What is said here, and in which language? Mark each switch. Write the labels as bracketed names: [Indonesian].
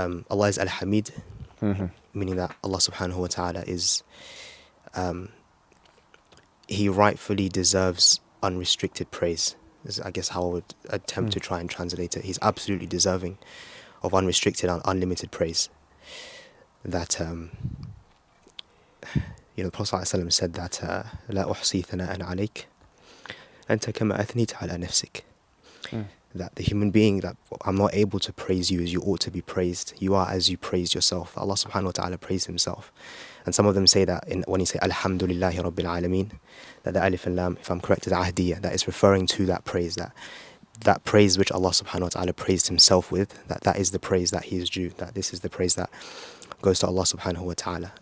[English] Allah is al-hamid, meaning that Allah subhanahu wa ta'ala is He rightfully deserves unrestricted praise. Is, I guess, how I would attempt to try and translate it. He's absolutely deserving of unrestricted and unlimited praise. That the Prophet ﷺ said that [Arabic] لا أحصي ثناء عليك أنت كما أثنيت على نفسك. [English] that the human being, that I'm not able to praise you as you ought to be praised. You are as you praise yourself. Allah subhanahu wa ta'ala praised himself. And some of them say that when you say Alhamdulillahi Rabbil Alameen, that the alif and lam, if I'm correct, is ahdiyah, that is referring to that praise, that praise which Allah subhanahu wa ta'ala praised himself with, that is the praise that he is due, that this is the praise that goes to Allah subhanahu wa ta'ala.